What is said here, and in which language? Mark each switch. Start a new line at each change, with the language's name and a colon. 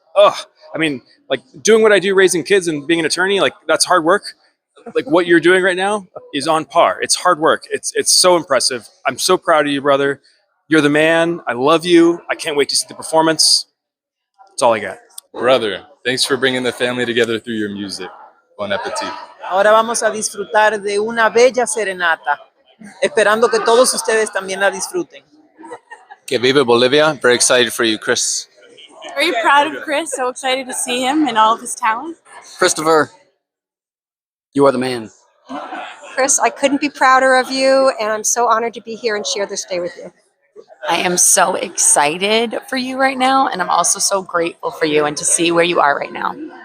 English: I mean, like doing what I do, raising kids and being an attorney, like that's hard work. Like what you're doing right now is on par. It's hard work. It's so impressive. I'm so proud of you, brother. You're the man. I love you. I can't wait to see the performance. That's all I got. Brother, thanks for bringing the family together through your music. Bon appetit.
Spanish: Ahora vamos a disfrutar de una bella serenata, esperando que todos ustedes también la disfruten. Que viva Bolivia.
English: Very excited for you, Chris. Very proud of Chris. So excited to see him and all of his talent. Christopher, you are the man. Chris, I couldn't be prouder of you, and I'm so honored to be here and share this day with you. I am so excited for you right now, and I'm also so grateful for you and to see where you are right now.